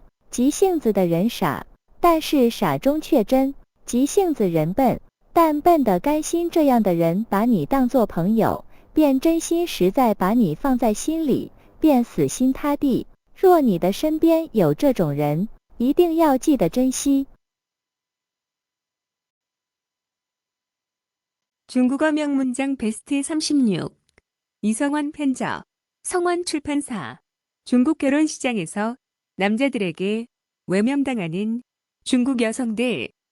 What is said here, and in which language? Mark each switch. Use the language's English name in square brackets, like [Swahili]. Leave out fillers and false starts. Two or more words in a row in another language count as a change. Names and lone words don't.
[Chinese] 急性子的人傻，但是傻中却真；急性子人笨，但笨得甘心。这样的人把你当作朋友，便真心实在把你放在心里，便死心塌地。若你的身边有这种人，一定要记得珍惜。 [Korean] 중국어 명문장 베스트 36. 이성원 편저. 성원 출판사. 중국 결혼 시장에서 남자들에게 외면당하는 중국 여성들.